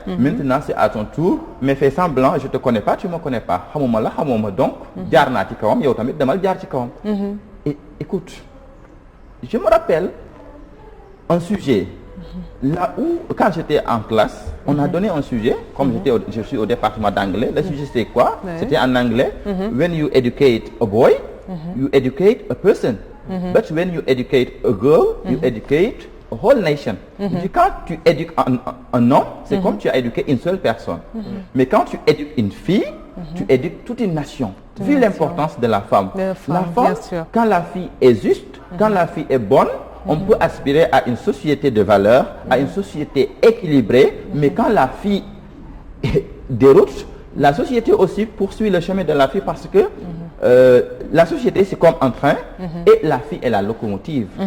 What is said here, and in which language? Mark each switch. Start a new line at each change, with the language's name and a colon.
French: Maintenant, c'est à ton tour. Mais fais semblant, je ne te connais pas, tu ne me connais pas. Donc, et écoute, je me rappelle un sujet. Là où, quand j'étais en classe, on a donné un sujet, comme je suis au département d'anglais. Le sujet, c'était quoi? C'était en anglais.
English: When you educate a boy, you educate a person. But when you educate a girl, you educate a whole nation.
French: Quand tu éduques un homme, c'est comme tu as éduqué une seule personne. Mais quand tu éduques une fille, tu éduques toute une nation. Vu l'importance de la femme. La femme, quand la fille est juste, quand la fille est bonne, on peut aspirer à une société de valeurs, à une société équilibrée, mais quand la fille déroute, la société aussi poursuit le chemin de la fille parce que la société c'est comme un train et la fille est la locomotive.